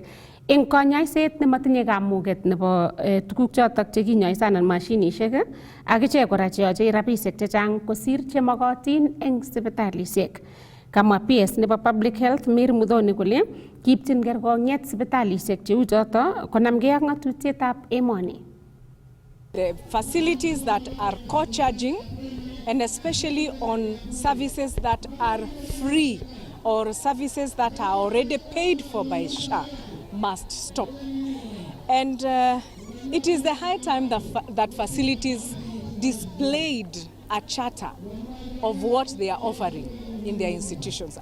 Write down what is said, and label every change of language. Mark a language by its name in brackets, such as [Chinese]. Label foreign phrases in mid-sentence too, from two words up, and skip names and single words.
[Kalenjin] Eng konyoiset nematinye kamuget nebo tuguk chotok chekinyoise anan mashinishek ak ichek kora cheyoche rabisiek chechang kosir chemokotin eng sipitalisiek. Kamwa PS nebo Public Health Mary Muthoni kole kiipchin kerkong'et sipitalisiek cheu choto konamgei ak ng'atutietab emoni. [English] The facilities that are co-charging and especially on services that are free or services that are already paid for by SHA must stop. And it is the high time that facilities displayed a charter of what they are offering in their institutions.